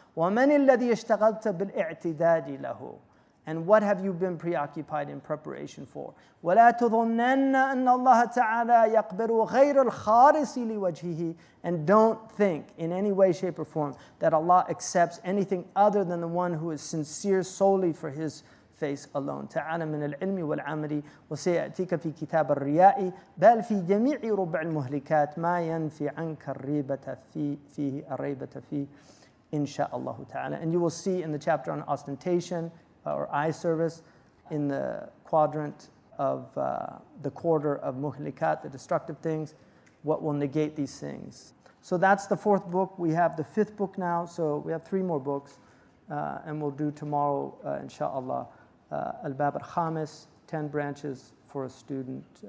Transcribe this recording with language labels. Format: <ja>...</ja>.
<ar>ومن الذي اشتغلت بالاعتداد له,</ar> <en>and what have you been preoccupied in preparation for?</en> <ar>ولا تظنن أن الله تعالى يقبل غير الخالص لوجهه,</ar> <en>and don't think in any way, shape or form that Allah accepts anything other than the one who is sincere solely for his face alone.</en> <ar>تعالى من العلم والعمل وسيأتيك في كتاب الرياء بل في جميع ربع المهلكات ما ينفي عنك الريبة فيه الريبة فيه إن شاء الله تعالى.</ar> <en>And you will see in the chapter on ostentation or eye service, in the quadrant of the quarter of muhlikat, the destructive things, what will negate these things. So that's the 4th book. We have the 5th book now, so we have 3 more books, and we'll do tomorrow, inshallah, Al-Bab al-Khamis, 10 branches for a student.</en>